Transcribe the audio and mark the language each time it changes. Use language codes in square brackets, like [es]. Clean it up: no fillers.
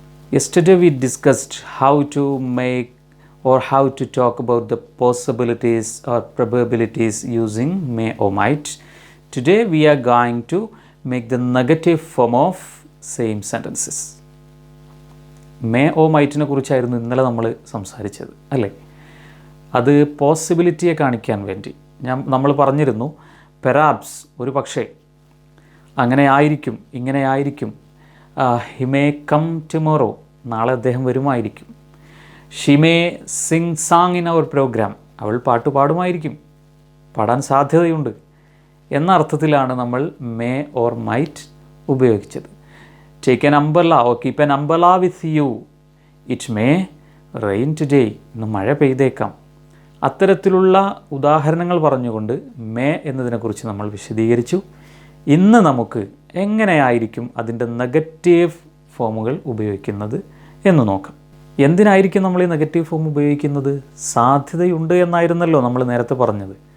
[en] Yesterday we discussed how to make or how to talk about the possibilities or probabilities using may or might. Today we are going to make the negative form of same sentences. [ml] May ഓ മൈറ്റിനെ കുറിച്ചായിരുന്നു ഇന്നലെ നമ്മൾ സംസാരിച്ചത് അല്ലേ? അത് പോസിബിലിറ്റിയെ കാണിക്കാൻ വേണ്ടി നമ്മൾ പറഞ്ഞിരുന്നു പെറാപ്സ് ഒരു പക്ഷേ അങ്ങനെ ആയിരിക്കും, ഇങ്ങനെ ആയിരിക്കും. [en] he may come tomorrow, [ml] നാളെ അദ്ദേഹം വരുമായിരിക്കും. [en] she may sing sang in our program, [ml] അവൾ പാട്ട് പാടുമായിരിക്കും, പാടാൻ സാധ്യതയുണ്ട് എന്ന അർത്ഥത്തിലാണ് നമ്മൾ മേ ഓർ മൈറ്റ് ഉപയോഗിച്ചത്. [en] Take an umbrella or keep an umbrella with you. It may rain today. [ml] ഇന്ന് മഴ പെയ്തേക്കാം. അത്തരത്തിലുള്ള ഉദാഹരണങ്ങൾ പറഞ്ഞുകൊണ്ട് മേ എന്നതിനെക്കുറിച്ച് നമ്മൾ വിശദീകരിച്ചു. ഇന്ന് നമുക്ക് എങ്ങനെയായിരിക്കും അതിൻ്റെ നെഗറ്റീവ് ഫോമുകൾ ഉപയോഗിക്കുന്നത് എന്ന് നോക്കാം. എന്തിനായിരിക്കും നമ്മൾ ഈ നെഗറ്റീവ് ഫോം ഉപയോഗിക്കുന്നത്? സാധ്യതയുണ്ട് എന്നായിരുന്നല്ലോ നമ്മൾ നേരത്തെ പറഞ്ഞത്.